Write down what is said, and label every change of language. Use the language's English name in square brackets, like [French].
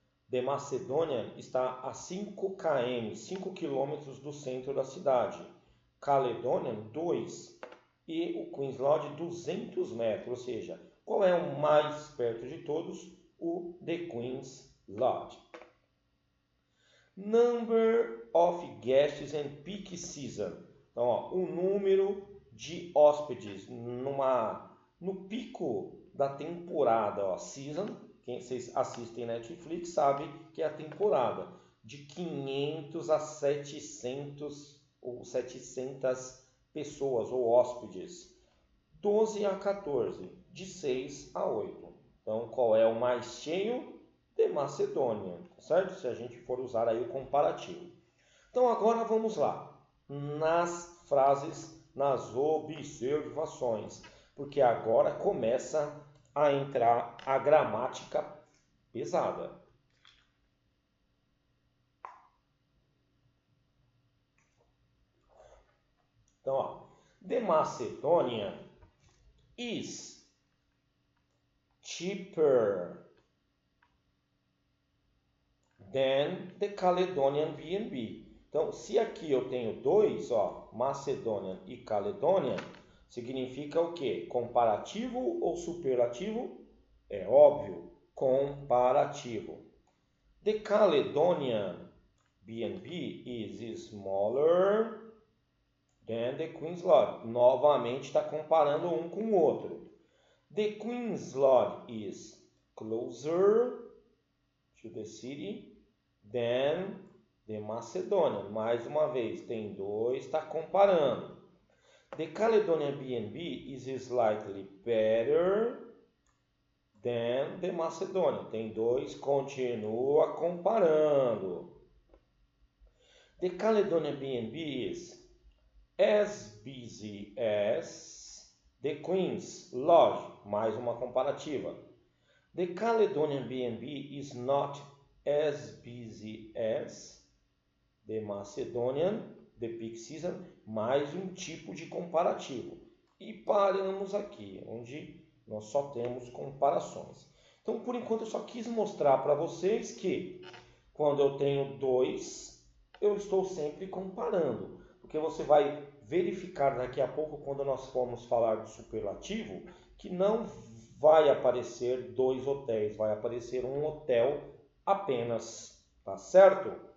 [Portuguese] The Macedonian está a 5 km, 5 km do centro da cidade. Caledonian, 2 e o Queen's Lodge 200 metros, ou seja, qual é o mais perto de todos? O The Queen's Lodge. [English] Number of guests and peak season. [Portuguese] Então, ó, o número de hóspedes no pico da temporada. Ó, season, quem vocês assistem Netflix sabe que é a temporada de 500 a 700 ou 700 pessoas ou hóspedes. 12 a 14, de 6 a 8. Então, qual é o mais cheio? The Macedonian, certo? Se a gente for usar aí o comparativo. Então, agora vamos lá, nas frases, nas observações, porque agora começa a entrar a gramática pesada. Então, ó, [English] The Macedonian is cheaper than the Caledonian B&B. [Portuguese] Então, se aqui eu tenho dois, ó, Macedonian e Caledonian, significa o quê? Comparativo ou superlativo? É óbvio, comparativo. [English] The Caledonian B&B is smaller than the Queen's Lodge. [Portuguese] Novamente está comparando um com o outro. [English] The Queen's Lodge is closer to the city than the Macedonian. [Portuguese] Mais uma vez, tem dois, está comparando. [English] The Caledonian B&B is slightly better than the Macedonian. [Portuguese] Tem dois, continua comparando. [English] The Caledonian B&B is as busy as the Queen's Lodge. [Portuguese] Mais uma comparativa. [English] The Caledonian B&B is not as busy as the Macedonian, the peak season, [Portuguese] mais um tipo de comparativo. E paramos aqui, onde nós só temos comparações. Então, por enquanto, eu só quis mostrar para vocês que quando eu tenho dois, eu estou sempre comparando. Porque você vai verificar daqui a pouco, quando nós formos falar do superlativo, que não vai aparecer dois hotéis, vai aparecer um hotel apenas, tá certo?